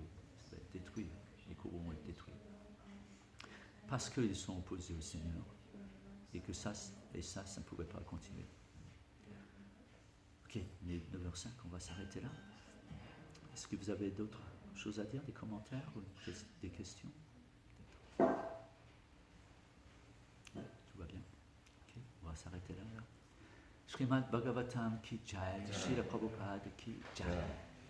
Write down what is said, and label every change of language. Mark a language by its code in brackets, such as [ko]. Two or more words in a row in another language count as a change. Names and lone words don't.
[fr] Ça va être détruit, les Kaurus vont être détruits. Parce qu'ils sont opposés au Seigneur, et que ça ne pouvait pas continuer. Ok, il est 9h05, on va s'arrêter là. Est-ce que vous avez d'autres choses à dire, des commentaires ou des questions? Tout va bien. Ok, on va s'arrêter là. [hi] Srimad Bhagavatam ki jai, Srila Prabhupada ki jai.